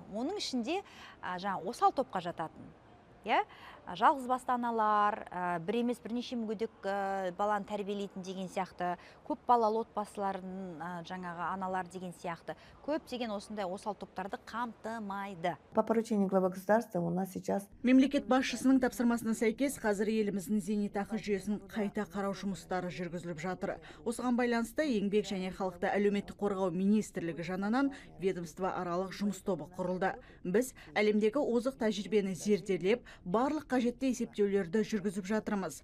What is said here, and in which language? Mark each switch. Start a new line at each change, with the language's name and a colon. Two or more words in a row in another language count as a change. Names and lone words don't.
Kazakh: Оның ішінде осал топқа жататын. Жалғыз басты аналар, бір емес бірнеше мүгедек баланы тәрбиелейтін деген сияқты, көп балалы отбасылардың жаңағы аналар деген сияқты, көптеген осындай осал топтарды қамтымайды.
Russian: По поручению главы государства у нас сейчас
Kazakh: Мемлекет басшысының тапсырмасына сәйкес қазір еліміздің зейнетақы жүйесін қайта қарау жұмыстары жүргізіліп жатыр. Осыған байланысты еңбек және халықты әлеуметтік қорғау министрлігі жанынан ведомство аралық жұмыс тобы құрылды. Біз әлемдегі озық тәжірибені зерделеп, барлық қажетті есептеулерді жүргізіп жатырмыз.